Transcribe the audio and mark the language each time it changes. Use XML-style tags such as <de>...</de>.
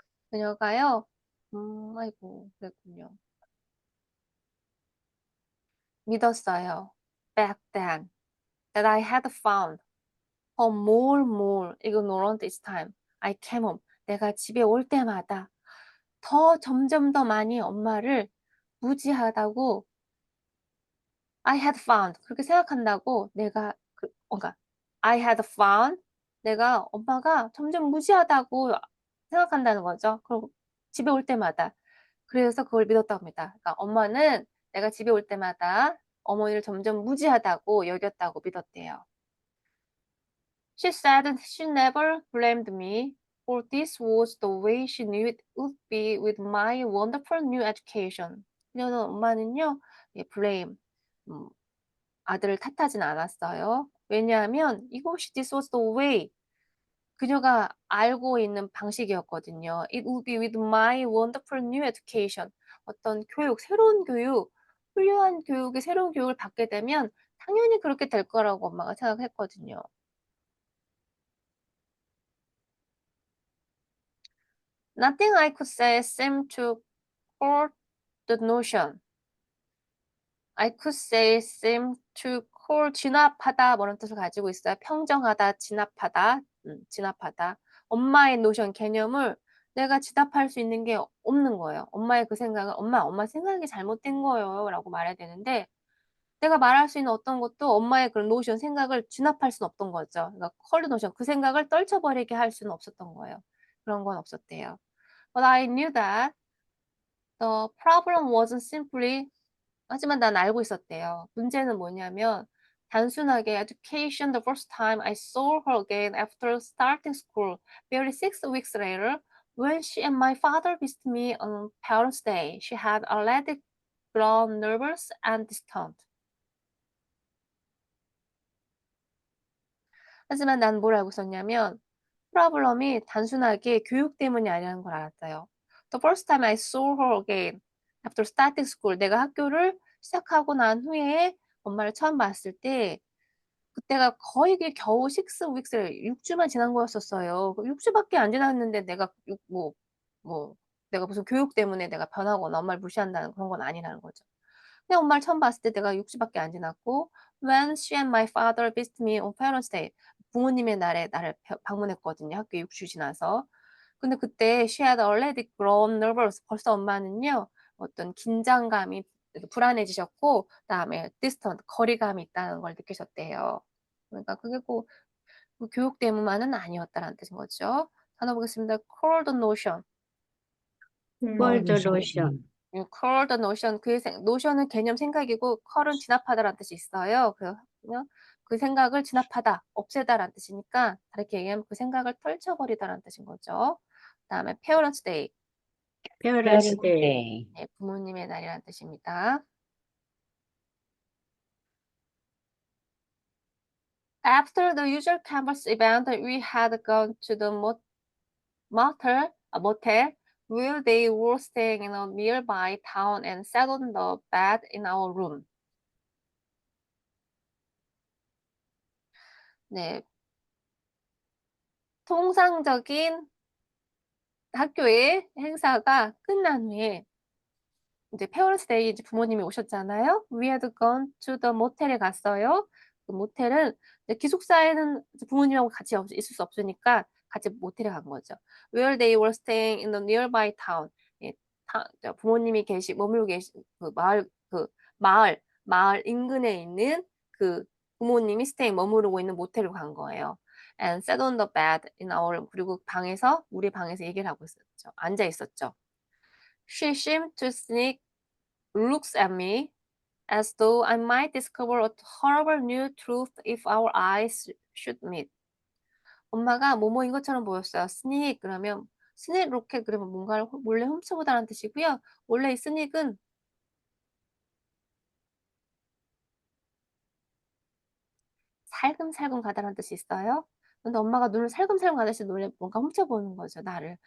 <ko>그녀가요, 아이고, 그랬군요. 믿었어요.</ko> <en>Back then, that I had found her more ignorant each time I came home.</en> <ko>내가 집에 올 때마다 점점 더 많이 엄마를 무지하다고</ko> <en>I had found</en> <ko>그렇게 생각한다고 그러니까 I had found 내가 엄마가 점점 무지하다고 생각한다는 거죠. 그리고 집에 올 때마다 그래서 그걸 믿었다고 합니다. 그러니까 엄마는 내가 집에 올 때마다 어머니를 점점 무지하다고 여겼다고 믿었대요.</ko> <en>She said she never blamed me, for this was the way she knew it would be with my wonderful new education.</en> <ko>그녀는 엄마는요, blame, 아들을 탓하진 않았어요. 왜냐하면 이것이</ko> <en>this was the way,</en> <ko>그녀가 알고 있는 방식이었거든요.</ko> <en>It would be with my wonderful new education.</en> <ko>어떤 새로운 교육, 훌륭한 교육의 새로운 교육을 받게 되면 당연히 그렇게 될 거라고 엄마가 생각했거든요.</ko> <en>Nothing I could say seemed to court the notion. I could say seem to cool,</en> <ko>진압하다 뭐라는 뜻을 가지고 있어요. 평정하다, 진압하다, 진압하다. 엄마의 노션, 개념을 내가 진압할 수 있는 게 없는 거예요. 엄마의 그 생각은 엄마 생각이 잘못된 거예요 라고 말해야 되는데 내가 말할 수 있는 어떤 것도 엄마의 그런 노션, 생각을 진압할 수는 없던 거죠. 그러니까 컬드 노션, 그 생각을 떨쳐버리게 할 수는 없었던 거예요. 그런 건 없었대요.</ko> <en>But I knew that the problem wasn't simply</en> <ko>하지만 난 알고 있었대요. 문제는 뭐냐면 단순하게</ko> <en>education the first time I saw her again after starting school, barely 6 weeks later, when she and my father visited me on Parents' Day, she had already grown nervous and distant.</en> <ko>하지만 난 뭘 알고 있었냐면 프로블럼이 단순하게 교육 때문이 아니라는 걸 알았어요.</ko> <en>The first time I saw her again after starting school,</en> <ko>내가 학교를 시작하고 난 후에 엄마를 처음 봤을 때 그때가 거의 겨우 6 weeks, 6주만 지난 거였었어요. 6주밖에 안 지났는데 내가 내가 무슨 교육 때문에 내가 변하거나 엄마를 무시한다는 그런 건 아니라는 거죠. 그냥 엄마를 처음 봤을 때 내가 6주밖에 안 지났고</ko> <en>when she and my father visited me on Parents' Day,</en> <ko>부모님의 날에 나를 방문했거든요. 학교 6주 지나서. 근데 그때</ko> <en>she had already grown nervous.</en> <ko>벌써 엄마는요. 어떤 긴장감이 불안해지셨고 그다음에 distant, 거리감이 있다는 걸 느끼셨대요. 그러니까 그게 꼭 그 교육 때문만은 아니었다라는 뜻인 거죠. 단어 보겠습니다. cold notion.</ko> <en>cold notion.</en> <ko>cold notion, notion은 개념 생각이고 컬은 진압하다라는 뜻이 있어요. 그래서 그 생각을 진압하다, 없애다라는 뜻이니까 다르게 얘기하면 그 생각을 떨쳐버리다라는 뜻인 거죠. 그다음에 Parents' Day,</ko> <en>Parents' Day.</en> <ko>네, 부모님의 날이라는 뜻입니다.</ko> <en>After the usual campus event, we had gone to the motel where they were staying in a nearby town and sat on the bed in our room.</en> <ko>네, 통상적인 학교의 행사가 끝난 후에 이제 Parents' Day 이제 부모님이 오셨잖아요.</ko> <en>We had gone to the motel에</en> <ko>갔어요. 그 모텔은 이제 기숙사에는 이제 부모님하고 같이 있을 수 없으니까 같이 모텔에 간 거죠.</ko> <en>Where they were staying in the nearby town.</en> <ko>예, 부모님이 머물고 계신 그 마을 인근에 있는 그 부모님이 머무르고 있는 모텔로 간 거예요.</ko> <en>And sat on the bed in our room.</en> <ko>그리고 우리 방에서 얘기를 하고 있었죠. 앉아 있었죠.</ko> <en>She seemed to sneak looks at me as though I might discover a horrible new truth if our eyes should meet.</en> <ko>엄마가 뭐뭐인 것처럼 보였어요. sneak 그러면 sneak 로켓 그러면 뭔가를 몰래 훔쳐보다라는 뜻이고요. 원래 이 sneak은 살금살금 가다라는 뜻이 있어요. 근데 엄마가 눈을 살금살금 가듯이 뭔가 훔쳐보는 거죠, 나를.</ko>